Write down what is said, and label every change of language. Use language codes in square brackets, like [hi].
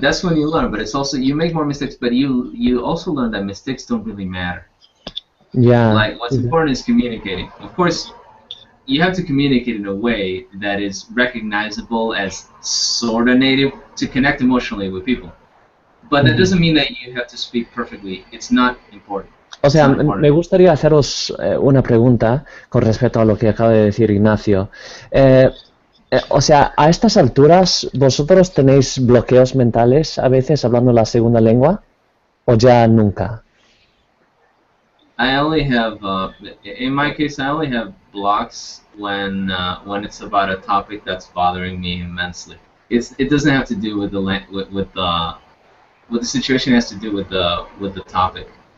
[en] That's when you learn. But it's also, you make more mistakes, but you also learn that mistakes don't really matter. Yeah. Like, what's important is communicating. Of course, you have to communicate in a way that is recognizable as sort of native to connect emotionally with people. But that doesn't mean that you have to speak perfectly. It's not important. [es] O sea, me gustaría haceros una pregunta con respecto a lo que acaba de decir Ignacio. O sea, a estas alturas, ¿vosotros tenéis bloqueos mentales a veces hablando la segunda lengua? ¿O ya nunca? [en] I only have, in my case, I only have blocks when it's about a topic that's bothering me immensely. It doesn't have to do with the situation. It has to do with the topic.